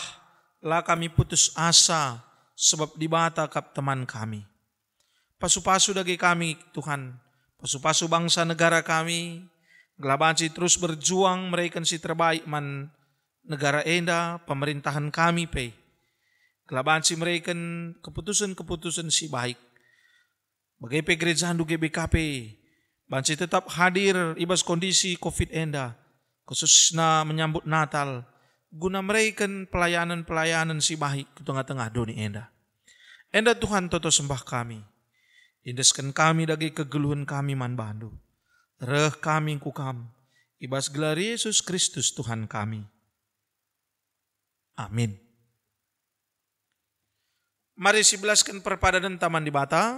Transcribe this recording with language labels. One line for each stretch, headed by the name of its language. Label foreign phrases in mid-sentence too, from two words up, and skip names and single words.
Batak Karo: Lah kami putus asa. Sebab dibata kap teman kami. Pasu-pasu dagi kami Tuhan. Pasu-pasu bangsa negara kami. Gelabanci terus berjuang mereka si terbaik man negara enda. Pemerintahan kami pe. Gelabanci mereka keputusan-keputusan si baik. Bagai pe gereja handu GBKP. Banci tetap hadir ibas kondisi COVID enda.
Indonesian: Khususnya menyambut Natal.
Batak Karo: Guna mereka pelayanan-pelayanan si baik ke tengah-tengah doni enda. Enda Tuhan toto sembah kami. Indeskan kami dagi kegeluhan kami man bandu. Reh kami kukam. Ibas gelar Yesus Kristus Tuhan kami. Amin. Mari sibelaskan perpadanan taman di bata.